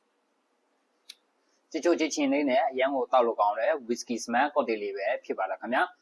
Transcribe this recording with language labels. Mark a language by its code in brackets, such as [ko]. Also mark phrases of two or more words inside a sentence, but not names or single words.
[my] ချို့ချင်းလေးနဲ့အရန်ကိုတောက်လို့ကောင်းတဲ့ [en] whisky smack cocktail [my] လေးပဲဖြစ်ပါလားခင်ဗျာ